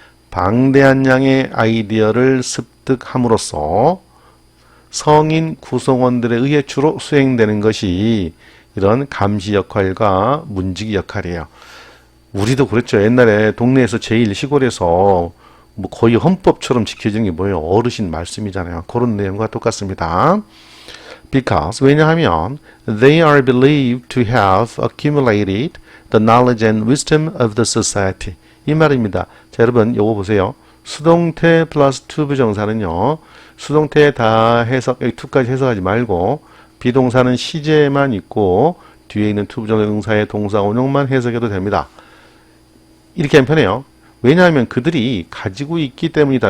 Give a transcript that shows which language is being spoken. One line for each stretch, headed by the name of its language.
Korean: 방대한 양의 아이디어를 습득함으로써 성인 구성원들에 의해 주로 수행되는 것이 이런 감시 역할과 문지기 역할이에요. 우리도 그랬죠. 옛날에 동네에서 제일 시골에서 뭐 거의 헌법처럼 지켜지는 게 뭐예요? 어르신 말씀이잖아요. 그런 내용과 똑같습니다.
English: Because,
Korean: 왜냐하면
English: they are believed to have accumulated the knowledge and wisdom of the society.
Korean: 이 말입니다. 자, 여러분 요거 보세요. 수동태 플러스 to 부정사는요. 수동태 다 해석, 여기 to까지 해석하지 말고 비동사는 시제만 있고 뒤에 있는 to 부정사의 동사 원형만 해석해도 됩니다. 이렇게 하면 편해요. 왜냐하면 그들이 가지고 있기 때문이다.